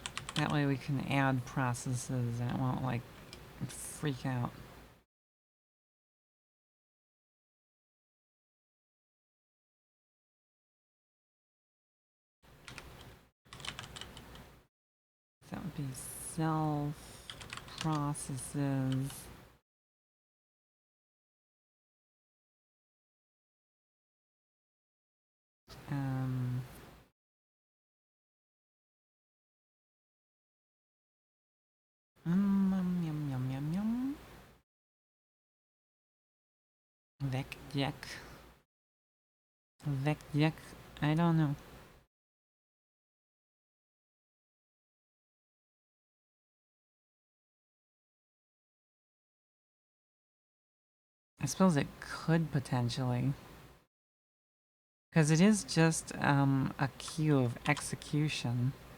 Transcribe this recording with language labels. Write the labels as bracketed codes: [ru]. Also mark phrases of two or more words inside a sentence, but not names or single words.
[en] That way we can add processes and it won't like freak out. That would be self processes. Yum, yum, yum, yum. Vecjek. Vecjek. I don't know. I suppose it could potentially. Because it is just a queue of execution.